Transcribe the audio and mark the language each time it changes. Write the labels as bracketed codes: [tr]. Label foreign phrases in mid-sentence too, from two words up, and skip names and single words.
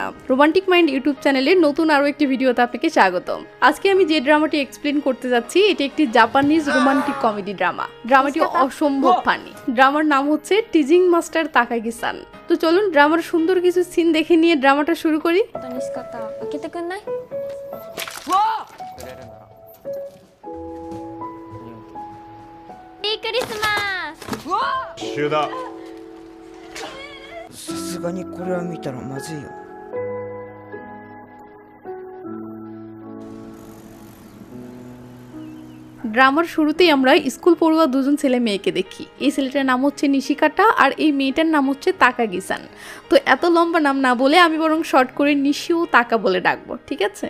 [bn] রোমান্টিক মাইন্ড ইউটিউব চ্যানেলের নতুন আরও একটি ভিডিওতে আপনাকে স্বাগতম। আজকে আমি যে ড্রামাটি এক্সপ্লেন করতে যাচ্ছি এটি একটি [en] Japanese romantic comedy drama. [bn] ড্রামাটি অসম্ভব ফানি। ড্রামার নাম হচ্ছে টিজিং মাস্টার তাকাগি-সান। তো চলুন ড্রামার সুন্দর কিছু সিন দেখে নিয়ে ড্রামাটা শুরু করি। [ja] にし方開けてくんない？メリークリスマス。一緒だ。さすがにこれは見たらまずいよ。 [bn] ড্রামার শুরুতেই আমরা স্কুল পড়ুয়া দুজন ছেলে মেয়েকে দেখি। এই ছেলেটার নাম হচ্ছে নিশিকাটা আর এই মেয়েটার নাম হচ্ছে তাকাগি-সান। তো এত লম্বা নাম না বলে আমি বরং শর্ট করে নিশি ও তাকা বলে ডাকবো, ঠিক আছে?